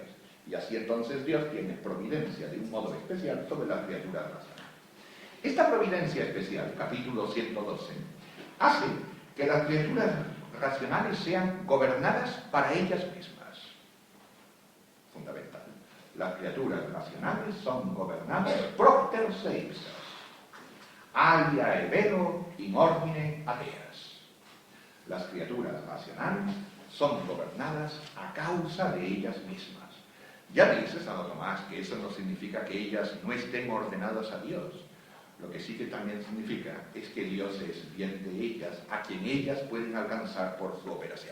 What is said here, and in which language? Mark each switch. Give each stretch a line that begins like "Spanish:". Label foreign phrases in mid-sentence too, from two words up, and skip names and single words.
Spanish: Y así entonces Dios tiene providencia de un modo especial sobre las criaturas racionales. Esta providencia especial, capítulo 112, hace que las criaturas racionales sean gobernadas para ellas mismas. Fundamental. Las criaturas racionales son gobernadas
Latin: propter se ipsas, alia evero in ordine ateas.
Spanish: Las criaturas racionales son gobernadas a causa de ellas mismas. Ya dice Santo Tomás que eso no significa que ellas no estén ordenadas a Dios. Lo que sí que también significa es que Dios es bien de ellas, a quien ellas pueden alcanzar por su operación.